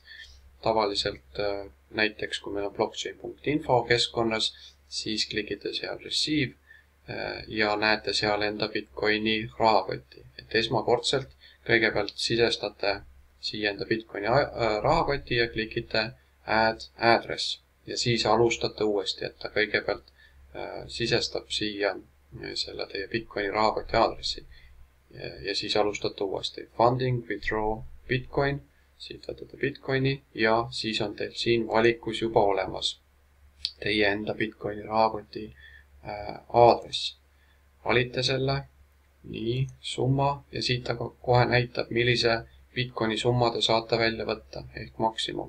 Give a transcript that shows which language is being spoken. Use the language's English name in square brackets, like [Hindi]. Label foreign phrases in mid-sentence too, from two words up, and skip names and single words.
[Estonian] Tavaliselt näiteks, kui meil on blockchain.info keskkonnas, siis klikite seal receive ja näete seal enda bitcoini rahakotti. Et esmakordselt kõigepealt sisestate siia enda bitcoini rahakoti ja klikite [English] add address. [Estonian] Ja siis alustate uuesti, et ta kõigepealt sisestab siia selle teie bitcoini rahakoti aadressi. Ja siis alustate uuesti. [English] Funding, withdraw, bitcoin, [Estonian] siit võtate bitcoini ja siis on teil siin valikus juba olemas teie enda bitcoini rahakoti aadress. Valite selle, nii, summa ja siit ta kohe näitab, millise bitcoini summa te saate välja võtta ehk maksimum.